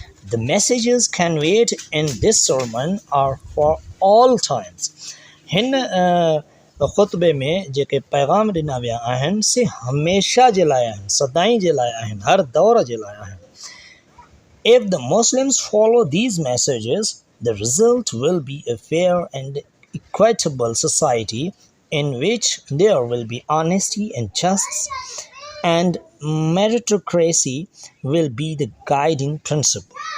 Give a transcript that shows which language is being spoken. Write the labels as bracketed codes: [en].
[en] The messages conveyed in this sermon are for all times. [sd] हिन ख़ुतबे में जेके पैगाम ॾिना विया आहिनि से हमेशा जे लाइ आहिनि, सदाईं जे लाइ आहिनि, हर दौर जे लाइ आहिनि। [en] If the Muslims follow these messages, the result will be a fair and equitable society in which there will be honesty and justice, and meritocracy will be the guiding principle.